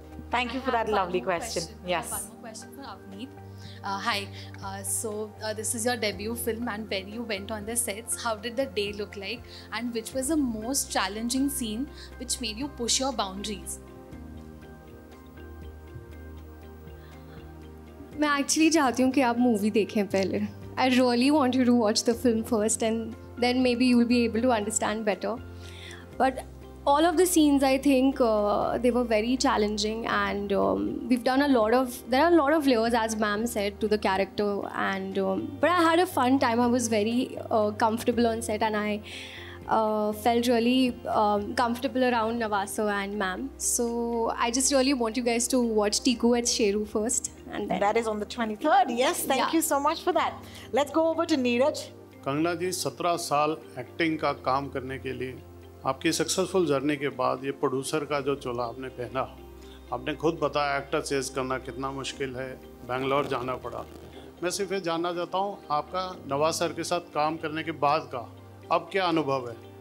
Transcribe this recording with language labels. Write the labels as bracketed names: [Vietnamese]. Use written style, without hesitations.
[English] Thank you for that lovely question. Yes. One more question for Avneet. Hi, so this is your debut film, and when you went on the sets, how did the day look like, and which was the most challenging scene which made you push your boundaries? [Hindi] मैं actually चाहती हूँ कि आप movie देखें पहले. [English] I really want you to watch the film first, and then maybe you will be able to understand better. But all of the scenes, I think they were very challenging, and we've done there are a lot of layers, as ma'am said, to the character, and but I had a fun time. I was very comfortable on set, and I felt really comfortable around Nawaz and ma'am. So I just really want you guys to watch Tiku with Sheru first, and then that is on the 23rd. Yes, thank you so much for that. Let's go over to Neeraj. [Hindi] Kangana जी, 17 साल acting का काम करने के लिए आपकी successful journey के बाद ये प्रोड्यूसर का जो चोला आपने पहना, आपने खुद बताया एक्टर चेज करना कितना मुश्किल है, बेंगलोर जाना पड़ा. मैं सिर्फ ये जानना चाहता हूँ, आपका नवाज सर के साथ काम करने के बाद का अब क्या अनुभव है?